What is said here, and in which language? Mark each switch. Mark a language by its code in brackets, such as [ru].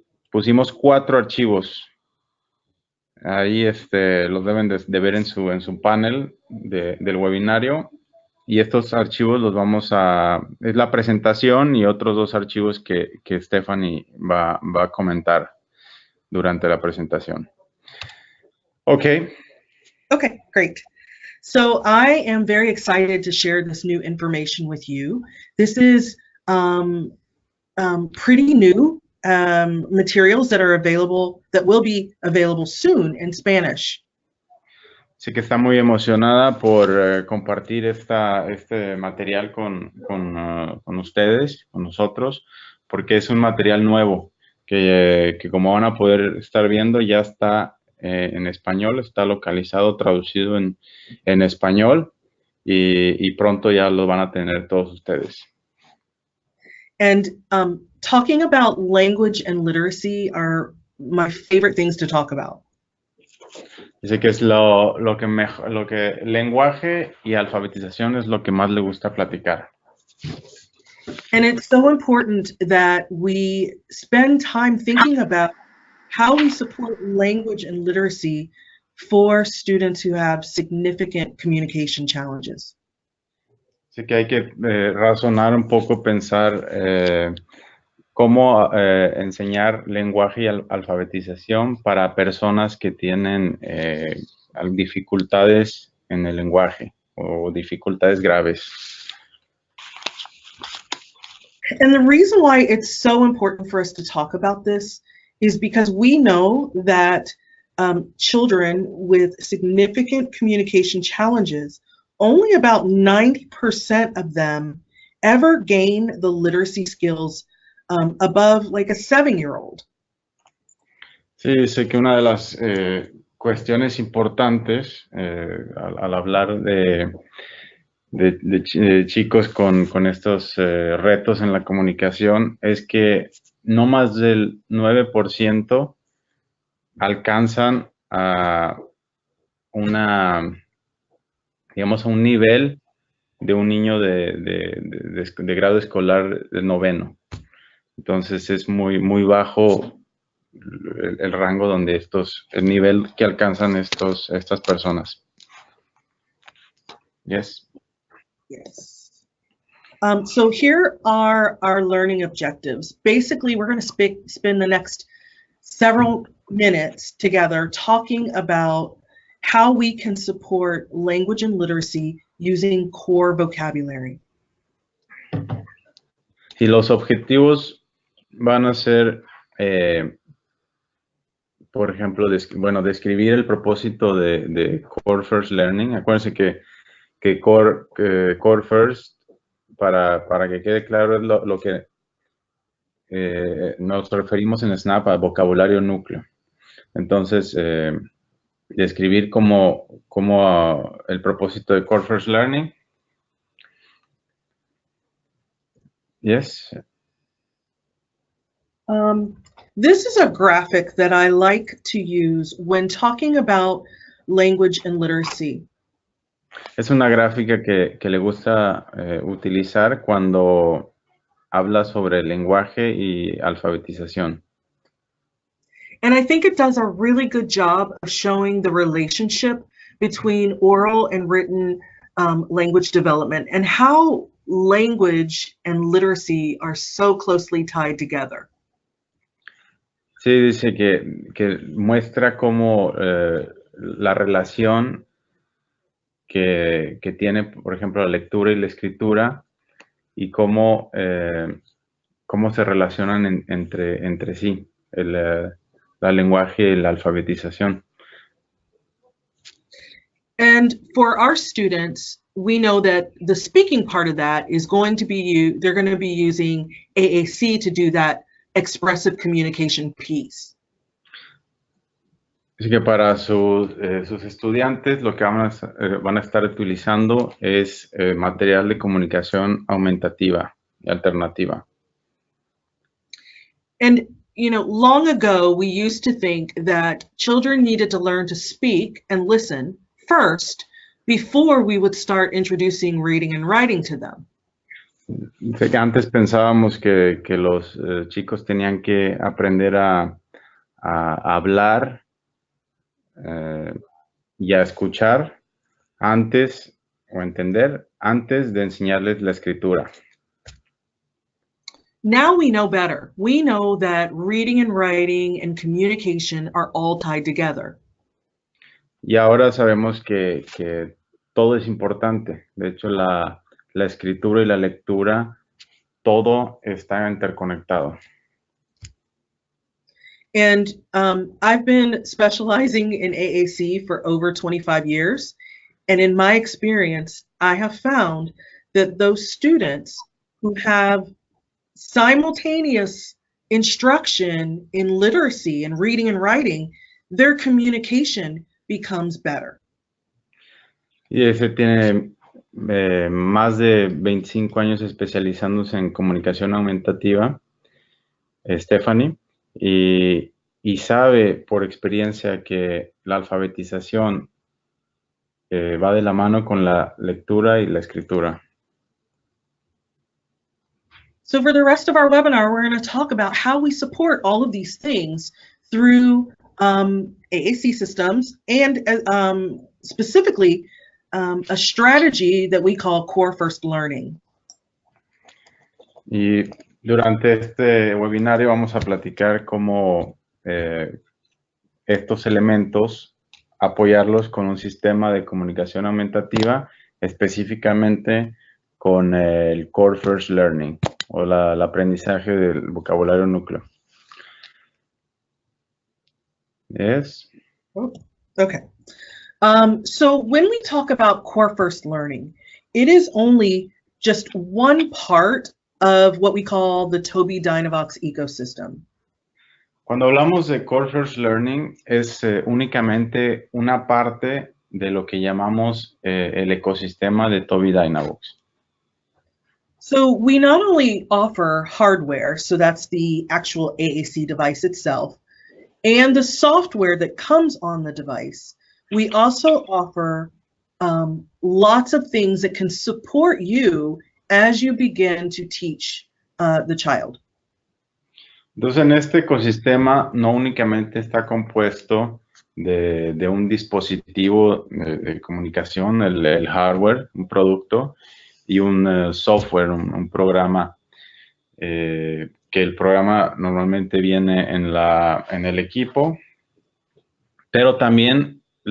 [es] Pusimos 4 archivos. Ahí los deben de ver en su panel del webinario. Y estos archivos los es la presentación y otros 2 archivos que Stephanie va a comentar durante la presentación. [en] Okay. Okay, great. So I am very excited to share this new information with you. This is pretty new materials that will be available soon in Spanish. [es] Sí que está muy emocionada por compartir este material con ustedes, con nosotros, porque es un material nuevo que como van a poder estar viendo ya está en español, está localizado, traducido en español y pronto ya lo van a tener todos ustedes. [en] And talking about language and literacy are my favorite things to talk about. [es] Dice que es lo que lenguaje y alfabetización es lo que más le gusta platicar. [en] And it's so important that we spend time thinking about how we support language and literacy for students who have significant communication challenges. [es] Así que hay que razonar un poco, pensar cómo enseñar lenguaje y alfabetización para personas que tienen dificultades en el lenguaje o dificultades graves. [en] And the reason why it's so important for us to talk about this is because we know that children with significant communication challenges, only about 90% of them ever gain the literacy skills above like a 7-year-old. [es] Sí, sé que una de las cuestiones importantes al hablar de chicos con estos retos en la comunicación es que no más del 9% alcanzan a digamos, a un nivel de un niño de grado escolar de 9º. Entonces es muy bajo el rango donde el nivel que alcanzan estas personas. [en] Yes. Yes. So here are our learning objectives. Basically, we're going to spend the next several minutes together talking about how we can support language and literacy using core vocabulary. [es] Y los objetivos van a ser por ejemplo, describir el propósito de Core First Learning. Acuérdense que Core First, para que quede claro, es lo que nos referimos en Snap a vocabulario núcleo. Entonces, describir como el propósito de Core First Learning. [en] Yes. This is a graphic that I like to use when talking about language and literacy. [es] Es una gráfica que le gusta utilizar cuando habla sobre lenguaje y alfabetización. [en] And I think it does a really good job of showing the relationship between oral and written language development and how language and literacy are so closely tied together. [es] Sí, dice que muestra cómo la relación que tiene, por ejemplo, la lectura y la escritura y cómo se relacionan entre sí, el lenguaje y la alfabetización. [en] And for our students, we know that the speaking part of that is going to be they're going to be using AAC to do that expressive communication piece. [es] Así que para sus estudiantes lo que van a estar utilizando es material de comunicación aumentativa y alternativa. [en] And, you know, long ago, we used to think that children needed to learn to speak and listen first before we would start introducing reading and writing to them. [es] Sé que antes pensábamos que los chicos tenían que aprender a hablar y a escuchar antes o entender antes de enseñarles la escritura. [en] Now we know better. We know that reading and writing and communication are all tied together. [es] Y ahora sabemos que todo es importante. De hecho, la escritura y la lectura, todo está interconectado. [en] And I've been specializing in AAC for over 25 years. And in my experience, I have found that those students who have simultaneous instruction in literacy and reading and writing, their communication becomes better. [es] Y ese tiene más de 25 años especializándose en comunicación aumentativa, Stephanie, y sabe por experiencia que la alfabetización va de la mano con la lectura y la escritura. [en] So for the rest of our webinar, we're going to talk about how we support all of these things through AAC systems and specifically a strategy that we call Core First Learning. [es] Y durante este webinario vamos a platicar cómo estos elementos apoyarlos con un sistema de comunicación aumentativa, específicamente con el Core First Learning o el aprendizaje del vocabulario núcleo. [en] Yes. Okay. So when we talk about Core First Learning, it is only just one part of what we call the Tobii Dynavox ecosystem. [es] Cuando hablamos de Core First Learning, es únicamente una parte de lo que llamamos el ecosistema de Tobii Dynavox. [en] So we not only offer hardware, so that's the actual AAC device itself, and the software that comes on the device, we also offer lots of things that can support you as you begin to teach the child. [es] Entonces, en este ecosistema no únicamente está compuesto de un dispositivo de comunicación, el hardware, un producto, y un software, un programa, que el programa normalmente viene en el equipo, pero también